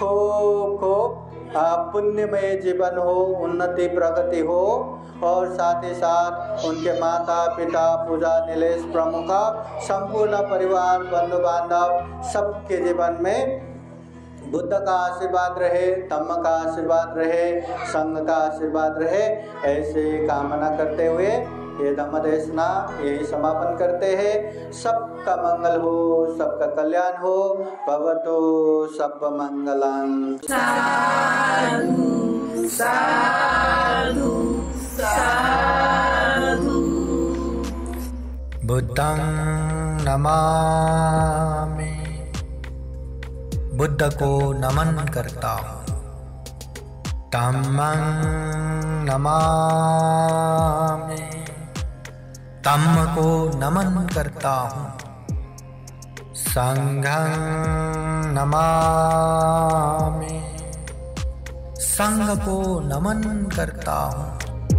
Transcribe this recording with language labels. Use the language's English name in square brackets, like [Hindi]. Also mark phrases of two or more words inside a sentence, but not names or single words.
[Hindi] खूब पुण्यमय जीवन हो, उन्नति प्रगति हो, और साथ ही साथ उनके माता पिता पूजा निलेश प्रमुख संपूर्ण परिवार बंधु बांधव सबके जीवन में बुद्ध का आशीर्वाद रहे, धम्म का आशीर्वाद रहे, संघ का आशीर्वाद रहे। ऐसे कामना करते हुए ये धम्म देशना यही समापन करते हैं। सबका मंगल हो, सबका कल्याण हो। [Pali] भवतु सब मंगलम्। साधु साधु साधु। बुद्धं नमामि, [Hindi] बुद्ध को नमन करता हूँ। [Pali] धम्मं नमामि, [Hindi] धम्म को नमन करता हूँ। [Pali] संघं नमामि, [Hindi] संघ को नमन करता हूँ।